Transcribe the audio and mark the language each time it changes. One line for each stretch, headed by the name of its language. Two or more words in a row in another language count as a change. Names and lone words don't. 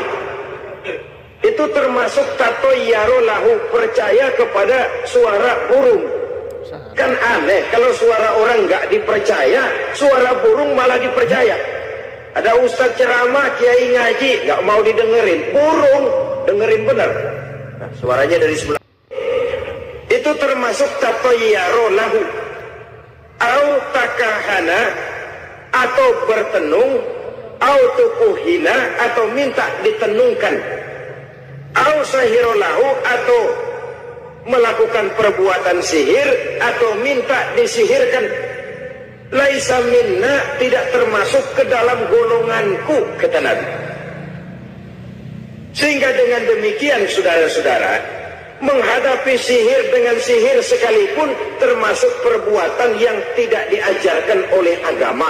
Indonesian: Itu termasuk
Arabic: tatayyara lahu,
Indonesian: percaya kepada suara burung. Kan aneh kalau suara orang nggak dipercaya, suara burung malah dipercaya. Ada ustaz ceramah, kiai ngaji, nggak mau didengerin, burung dengerin benar. Nah, suaranya dari sebelah. Itu termasuk
Arabic: tatayyara lahu. Au takahana,
Indonesian: atau bertenung,
Arabic: au tukuhina,
Indonesian: atau minta ditenungkan.
Arabic: Au sahira lahu,
Indonesian: atau melakukan perbuatan sihir, atau minta disihirkan.
Arabic: Laisa minna,
Indonesian: tidak termasuk ke dalam golonganku, kata Nabi. Sehingga dengan demikian saudara-saudara, menghadapi sihir dengan sihir sekalipun termasuk perbuatan yang tidak diajarkan oleh agama.